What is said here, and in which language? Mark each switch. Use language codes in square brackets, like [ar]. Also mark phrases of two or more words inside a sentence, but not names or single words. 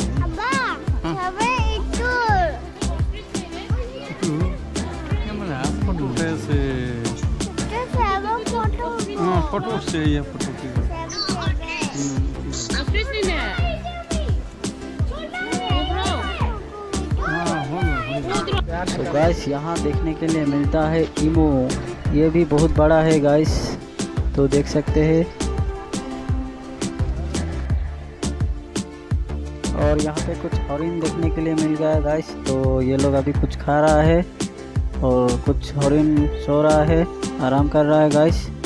[id] Abang, siapa itu? Itu yang mana? Foto se. Itu siapa foto? Foto se ya foto ke. [hi] तो गाइस यहाँ देखने के लिए मिलता है ईमो, ये भी बहुत बड़ा है गाइस, तो देख सकते हैं। और यहाँ पे कुछ हरिन देखने के लिए मिल गया गाइस, तो ये लोग अभी कुछ खा रहा है और कुछ हरिन सो रहा है, आराम कर रहा है गाइस।